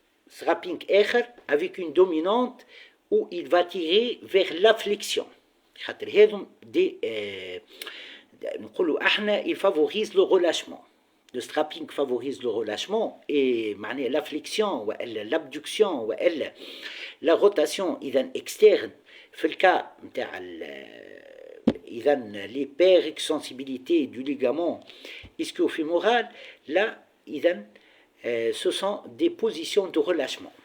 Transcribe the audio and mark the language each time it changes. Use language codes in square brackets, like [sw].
[fr] Strapping آخر avec une dominante où il va tirer vers la flexion. [ar] خاطر هذم دي نقولوا احنا [fr] il favorise le relâchement. Le strapping favorise le relâchement et معناها la flexion والا l'abduction والا la rotation اذا externe [ar] في الكا نتاع اذا [fr] l'hyperextensibilité du ligament ischio-fémoral là اذا ce sont des positions de relâchement.